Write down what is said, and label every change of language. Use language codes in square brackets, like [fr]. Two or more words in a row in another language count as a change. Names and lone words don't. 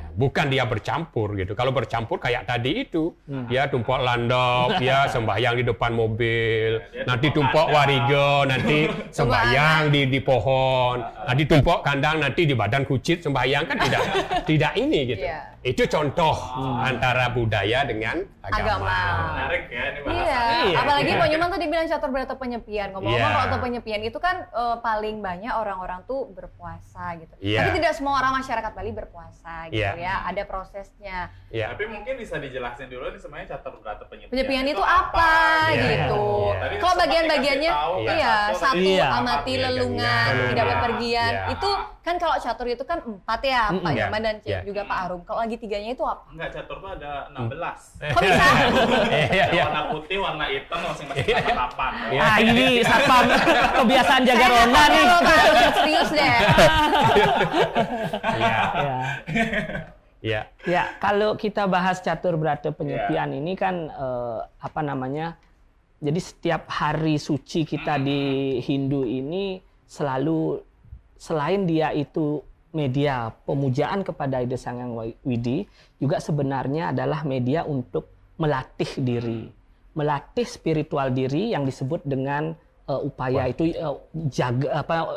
[id] Bukan dia bercampur gitu. Kalau bercampur kayak tadi itu, ya tumpuk landop, ya sembahyang di depan mobil, nanti tumpuk warigo, nanti sembahyang di pohon, nanti tumpuk kandang, nanti di badan kucit sembahyang kan tidak ini gitu. Iya. Itu contoh antara budaya dengan agama. Menarik ya ini bahasannya. Iya, Iya. apalagi Pak Nyoman tadi bilang catur berata penyepian. Ngomong-ngomong Iya. kalau untuk penyepian itu kan paling banyak orang-orang tuh berpuasa gitu. Iya. Tapi tidak semua orang masyarakat Bali berpuasa gitu Iya. ya. Ada prosesnya. Ya. Tapi mungkin bisa dijelasin dulu nih sebenarnya catur berata penyepian. Penyepian itu apa Iya. gitu. Iya. Tadi Kalau sempat bagian-bagiannya, dikasih tahu kan, iya, catur satu Iya. [ban] amati lelungan, [id] Lelungan. tidak bepergian. Iya. Itu kan kalau catur itu kan 4 ya, Pak Iya. Nyoman dan Iya. juga Pak Arum. Kalau lagi tiganya itu apa? Enggak, catur tuh ada 16. Kok bisa? Iya, iya. Warna putih, warna hitam, masing-masing 8. Iya. Ah, ini satpam kebiasaan jaga ronda nih. Saya nggak tahu, Pak. Serius deh. Iya. Ya. Iya. Ya, kalau kita bahas catur berata penyepian ini kan apa namanya? Jadi setiap hari suci kita di Hindu ini selalu selain dia itu media pemujaan kepada Ida Sang Hyang Widi, juga sebenarnya adalah media untuk melatih diri, melatih spiritual diri yang disebut dengan upaya itu jaga apa